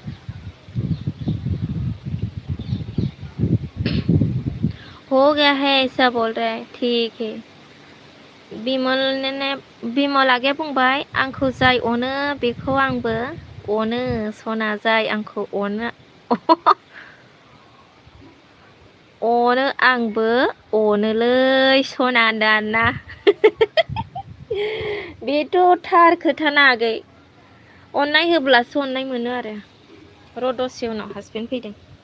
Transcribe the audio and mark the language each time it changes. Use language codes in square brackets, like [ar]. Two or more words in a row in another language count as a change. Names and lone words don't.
[hi] हो गया है ऐसा बोल रहा है ठीक है [brx] बिमल आगैया बुंबाय आंखौ जाय अनो बेखौ आंबो अनो सना जाय आंखौ अनो अनो आंबो अनोलै सना दाना बेथ' थार खोथाना आगै अननाय होब्लासो अननाय मोनो आरो र' दसे उनाव हासबेन्ड फैदों